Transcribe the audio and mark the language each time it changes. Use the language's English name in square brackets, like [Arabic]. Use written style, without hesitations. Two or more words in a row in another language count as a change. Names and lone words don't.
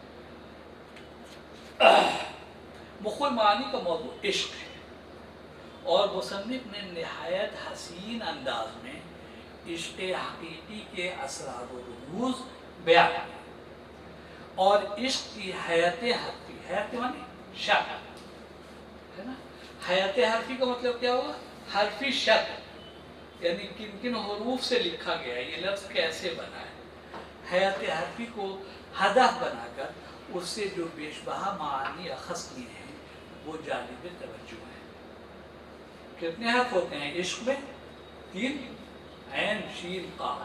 [Urdu] مخل معانی کا موضوع عشق ہے، اور مصنف نے نہایت حسین انداز میں عشق حقیقی کے اسرار و رموز بیان کیے، اور عشق کی حیات حرفی، حیات معنی شکل ہے نا، حیات حرفی کا مطلب کیا ہوگا؟ حرفی شکل، یعنی کن کن حروف سے لکھا گیا ہے، یہ لفظ کیسے بنا ہے۔ حیات حرفی کو ہدف بنا کر اس سے جو بیش بہا معانی اخذ کیے ہیں وہ جانب توجہ ہے۔ کتنے حرف ہوتے ہیں عشق میں؟ 3، عین شین قاف۔